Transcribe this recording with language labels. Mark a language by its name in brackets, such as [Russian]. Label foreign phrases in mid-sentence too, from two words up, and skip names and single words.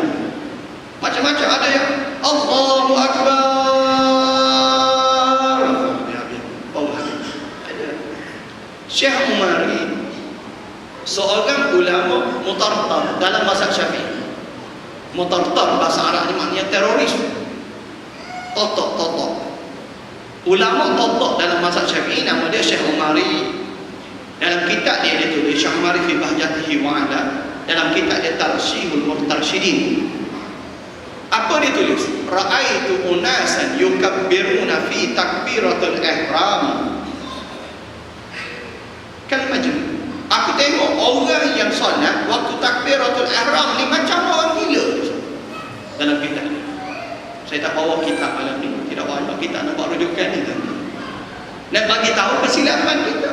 [Malay] Macam-macam ada yang [Arabic] الله أكبر. [Malay] Syekh Umari seorang ulama mutartar dalam mazhab Syafi'i. Mutartar bahasa Arab ni maknanya teroris. Totok. Ulama totok dalam mazhab Syafi'i, nama dia Syekh Umari. Dalam kitab dia tulis Syekh Umari [Arabic] في بهجته وعلا. [Malay] Dalam kitab dia Tarsyihul Murtarsyidin. Apa dia tulis? [Arabic] رأيت أناسا يكبرون في تكبيرة الإحرام. [Malay] Kan macam aku tengok orang yang solat waktu [Arabic] تكبيرة الإحرام [Malay] ni macam orang gila dalam kitab. Saya tak bawa kitab malam ni, tidak bawa kitab, nak bawa rujukan ni nak bagi tahu kesilapan kita.